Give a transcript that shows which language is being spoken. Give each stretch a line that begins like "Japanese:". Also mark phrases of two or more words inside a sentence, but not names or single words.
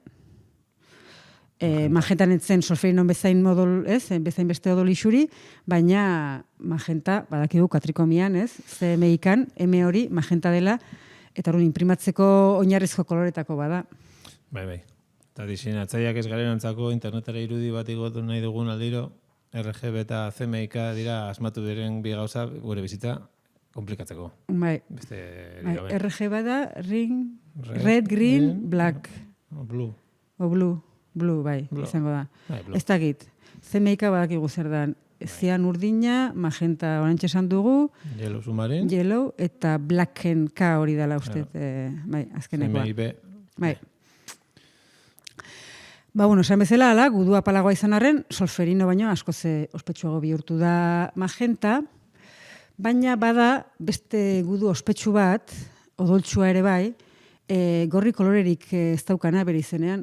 Basque: Magentan etzen solferinon bezain modol, bezain beste odol isuri, baina magenta, badakigu katrikomian, CMYkan, M hori magenta dela, eta hori imprimatzeko oinarrizko koloretako bada. Bai. Eta diseinatzaileak ez garenantzako internetera irudi bat igotu nahi dugun aldiro, RGB eta CMYK dira asmatu diren bi gauza gure bizitza komplikatzeko. Bai. RGB da
English: red, green, black.
Basque: Blue. Blue, bai, izango da. Ez dakit. CMYK badakigu zer da. Zian urdina, magenta orantxe esan dugu.
English: Yellow submarine.
Basque: Yellow, eta blacken K hori dela uste. Bai, azkenekoa. CMYB. Bai. Esan bezala, gudu apalagoa izan arren, solferino baino asko ospetsuago bihurtu da magenta, baina bada beste gudu ospetsu bat, odoltsua ere bai, gorri kolorerik ez daukana bere izenean.